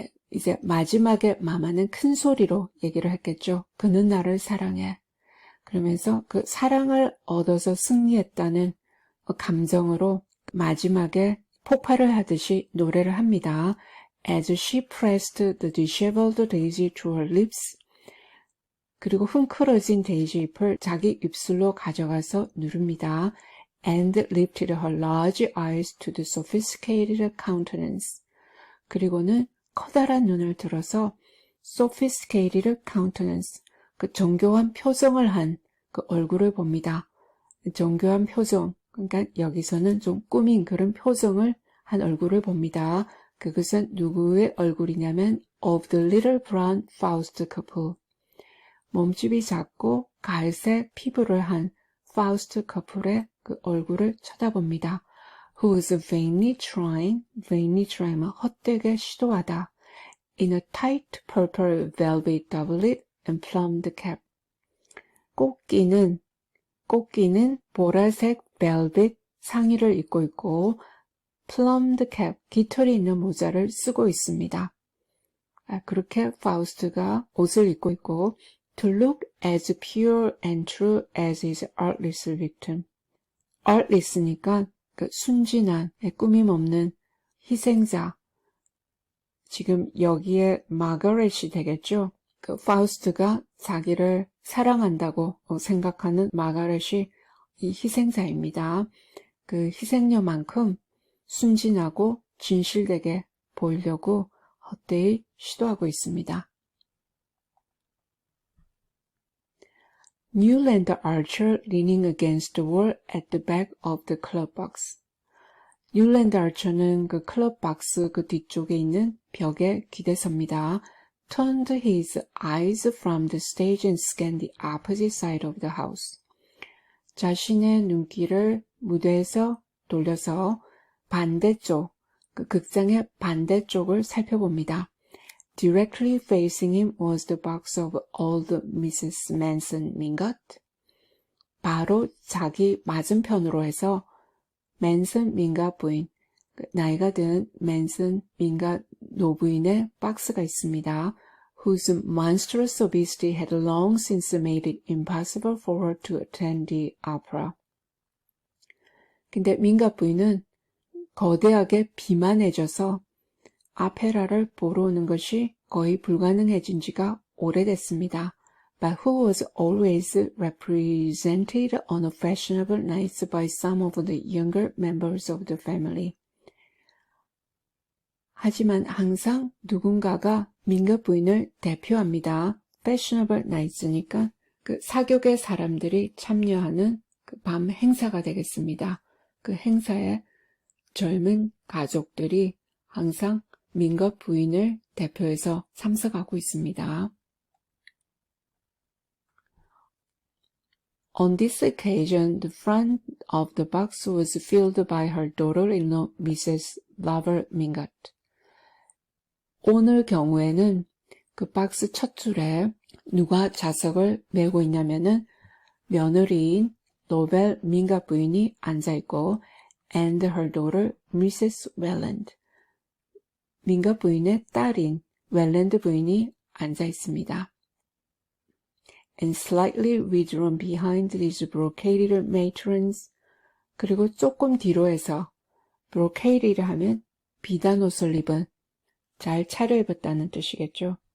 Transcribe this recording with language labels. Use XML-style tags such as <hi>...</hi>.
<ko>이제 마지막에 마마는 큰 소리로 얘기를 했겠죠. 그는 나를 사랑해. 그러면서 그 사랑을 얻어서 승리했다는 감정으로 마지막에 폭발을 하듯이 노래를 합니다.</ko> <en>As she pressed the disheveled daisy to her lips.</en> <ko>그리고 흥크러진 데이지 잎을 자기 입술로 가져가서 누릅니다.</ko> <en>And lifted her large eyes to the sophisticated countenance.</en> <ko>그리고는 커다란 눈을 들어서</ko> <en>sophisticated countenance,</en> <ko>그 정교한 표정을 한 그 얼굴을 봅니다. 정교한 표정, 그러니까 여기서는 좀 꾸민 그런 표정을 한 얼굴을 봅니다. 그것은 누구의 얼굴이냐면</ko> <en>of the little brown Faust couple.</en> <ko>몸집이 작고 갈색 피부를 한 파우스트 커플의 그 얼굴을 쳐다봅니다.</ko> <en>Who was vainly trying</en> <ko>헛되게 시도하다.</ko> <en>In a tight purple velvet doublet and plumed cap.</en> <ko>꽃기는 보라색 벨벳 상의를 입고 있고</ko> <en>plumed cap,</en> <ko>깃털이 있는 모자를 쓰고 있습니다. 그렇게 파우스트가 옷을 입고 있고</ko> <en>to look as pure and true as his artless victim.</en> <ko>artless니까 그 순진한, 꾸밈 없는 희생자. 지금 여기에 마거렛이 되겠죠. 그 파우스트가 자기를 사랑한다고 생각하는 마거렛이 이 희생자입니다. 그 희생녀만큼 순진하고 진실되게 보이려고 헛되이 시도하고 있습니다.</ko> <en>Newland Archer leaning against the wall at the back of the club box.</en> <ko>뉴랜드 아처는 그 클럽 박스 그 뒤쪽에 있는 벽에 기대섭니다.</ko> <en>Turned his eyes from the stage and scanned the opposite side of the house.</en> <ko>자신의 눈길을 무대에서 돌려서 반대쪽, 그 극장의 반대쪽을 살펴봅니다.</ko> <en>Directly facing him was the box of old Mrs. Manson Mingot.</en> <ko>바로 자기 맞은편으로 해서 맨슨 민가 부인, 나이가 든 맨슨 민가 노부인의 박스가 있습니다.</ko> <en>Whose monstrous obesity had long since made it impossible for her to attend the opera.</en> <ko>근데 민가 부인은 거대하게 비만해져서 아페라를 보러 오는 것이 거의 불가능해진 지가 오래됐습니다.</ko> <en>But who was always represented on a fashionable nights by some of the younger members of the family.</en> <ko>하지만 항상 누군가가 민가 부인을 대표합니다.</ko> <en>Fashionable nights</en> <ko>니까 그 사교계 사람들이 참여하는 그 밤 행사가 되겠습니다. 그 행사에 젊은 가족들이 항상 민가 부인을 대표해서 참석하고 있습니다.</ko> <en>On this occasion, the front of the box was filled by her daughter-in-law, Mrs. Lover Mingot.</en> <ko>오늘 경우에는 그 박스 첫 줄에 누가 좌석을 메고 있냐면은 며느리인 로벨 민가 부인이 앉아있고</ko> <en>and her daughter, Mrs. Welland.</en> <ko>민가 부인의 딸인 웰랜드 부인이 앉아있습니다.</ko> <en>And slightly withdrawn behind these brocaded matrons.</en> <ko>그리고 조금 뒤로 해서 brocaded 하면 비단 옷을 입은, 잘 차려입었다는 뜻이겠죠.</ko>